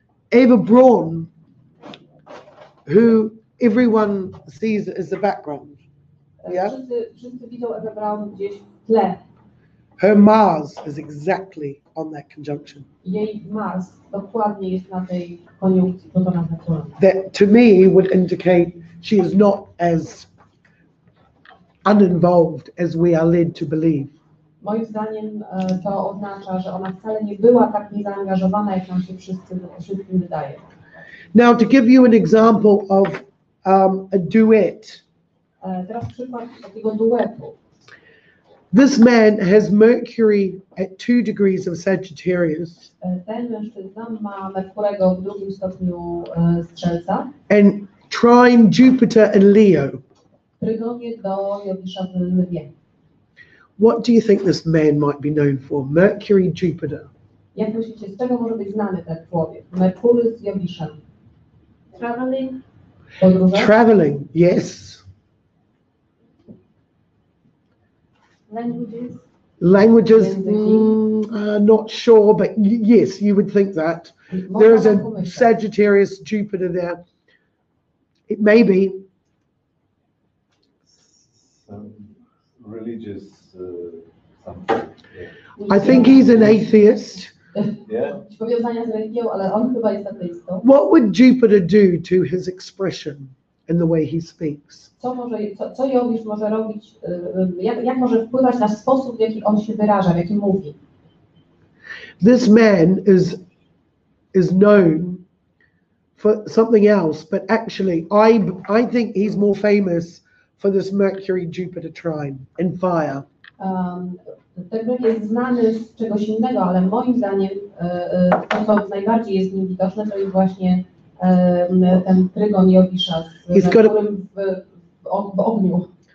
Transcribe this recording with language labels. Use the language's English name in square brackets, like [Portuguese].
[English] Eva Braun, who everyone sees as the background. Yeah. [Polish] Wszyscy widzą Ewę Braun gdzieś w tle. [English] Her Mars is exactly on that conjunction. [Polish] Jej Mars dokładnie jest na tej koniunkcji Plutona z Neptunem. [English] That to me would indicate she is not as uninvolved as we are led to believe. [Polish] Moim zdaniem to oznacza, że ona wcale nie była tak niezaangażowana, jak nam się wszystkim wydaje. [English] Now, to give you an example of a duet, [Polish] Teraz przykład takiego duetu. [English] this man has Mercury at 2 degrees of Sagittarius [Polish] Ten mężczyzna ma Merkurego w 2. stopniu Strzelca, [English] and trine Jupiter in Leo. [Polish] Trygonię do Jowisza w Lwie. [English] What do you think this man might be known for? Mercury, Jupiter. [Polish] Jak myślicie, z czego może być znany ten człowiek? Merkury z Jowiszem. [English] Traveling. [Polish] Podróże? [English] Traveling, yes. Languages. Languages, not sure, but yes, you would think that. There is a Sagittarius, Jupiter there. It may be. Some religious something. I think he's an atheist. Yeah. [Polish] Powiązania z religią, ale on chyba jest ateistą. [English] What would Jupiter do to his expression and the way he speaks? [Polish] Co Jowisz może robić, jak może wpływać na sposób, w jaki on się wyraża, w jaki mówi? [English] This man is known for something else, but actually I think he's more famous for this Mercury-Jupiter trine in fire. [Polish] Ten człowiek jest znany z czegoś innego, ale moim zdaniem to, co najbardziej jest w nim widoczne, to jest właśnie ten trygon Jowisza z Merkurym w ogniu.